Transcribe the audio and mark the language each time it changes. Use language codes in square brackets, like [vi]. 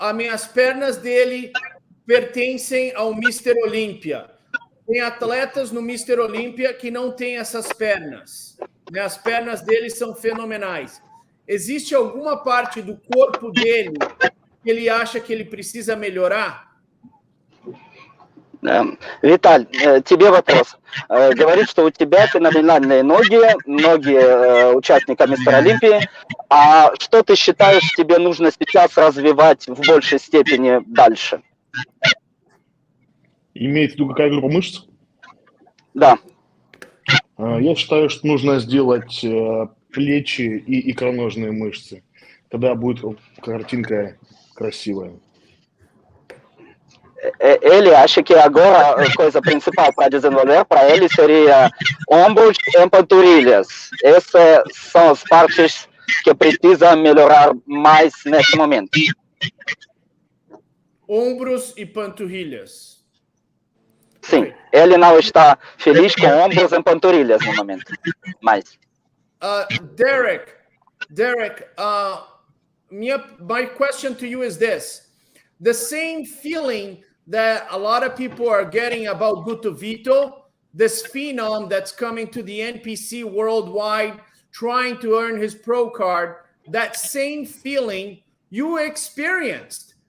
[pt] As pernas dele pertencem ao Mr. Olímpia. Tem atletas no Mr. Olímpia que não têm essas pernas. As pernas dele são fenomenais. Existe alguma parte do corpo dele que ele acha que ele precisa melhorar? [ru] Виталь, тебе вопрос. Говорит, что у тебя феноменальные ноги участника Мистер Олимпии. А что ты считаешь, тебе нужно сейчас развивать в большей степени дальше? Имеется в виду какая группа мышц? Да. Я считаю, что нужно сделать плечи и икроножные мышцы. Тогда будет картинка красивая. [pt] Ele acha que agora a coisa principal para desenvolver para ele seria ombros e panturrilhas. Essas são as partes que precisa melhorar mais nesse momento. Ombros e panturrilhas. Sim, ele não está feliz com ombros em panturrilhas no momento. Mas. [en] Derek, my question to you is this: the same feeling that a lot of people are getting about Guto Vitor, this phenom that's coming to the NPC worldwide, trying to earn his pro card, that same feeling you experienced.